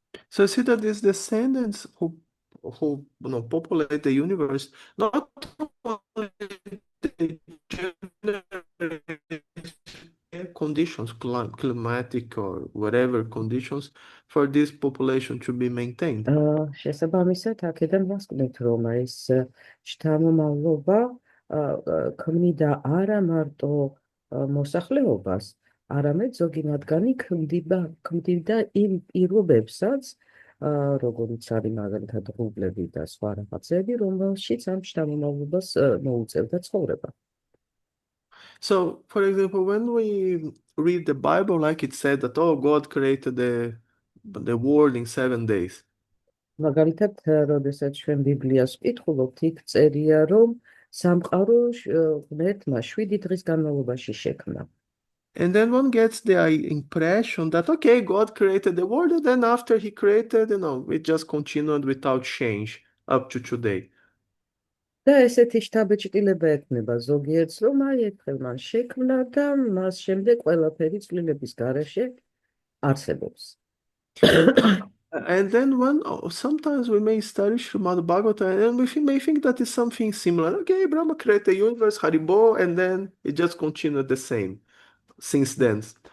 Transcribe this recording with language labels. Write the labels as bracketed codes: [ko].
[en] So you see that these descendants who populate the universe, not only they generate conditions, climatic or whatever conditions for this population to be maintained. [ka] შესაბამისად, აქედან ვასკვნებთ, რომ ეს შთამომავლობა ქმნიდა არა მარტო მოსახლეობას, არამედ ზოგი მათგანი ქმნიდა იმ პირობებსაც, როგორიც არის მაგალითად ღრუბლები და სხვა რაღაცები, რომელშიც ამ შთამომავლობას მოუწევდა ცხოვრება. [en] So, for example, when we read the Bible, like it said that, oh, God created the world in 7 days. [ka] მაგალითად, როდესაც ჩვენ ბიბლიას ვკითხულობთ, იქ წერია, რომ სამყარო ღმერთმა 7 დღის განმავლობაში შექმნა. [en] And then one gets the impression that, okay, God created the world, and then after he created, it just continued without change up to today. [ka] და ესეთი შთაბეჭდილება ექნება ზოგიერთს, რომ აი ერთხელ მან შექმნა და მას შემდეგ ყველაფერი წვლილების გარეშე არსებობს. [en] And then sometimes we may study Srimad Bhagavatam and we may think that is something similar. Okay, Brahma created the universe, Haribo, and then it just continued the same since then.